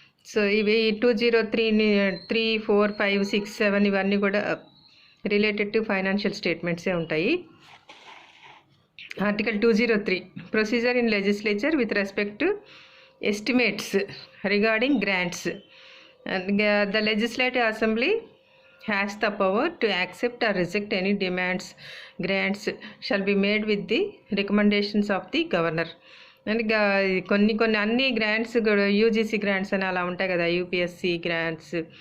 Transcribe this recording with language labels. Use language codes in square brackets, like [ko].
[te] So ఇవి 203, 3, 4, 5, 6, 7 ఇవన్నీ కూడా [en] related to financial స్టేట్మెంట్సే [te] ఉంటాయి. [en] Article 203, procedure in legislature with respect to estimates regarding grants. The legislative assembly has the power to accept or reject any demands. Grants shall be made with the recommendations of the governor. [te] And కొన్ని అన్ని grants కూడా UGC grants అని అలా ఉంటాయి కదా, UPSC grants.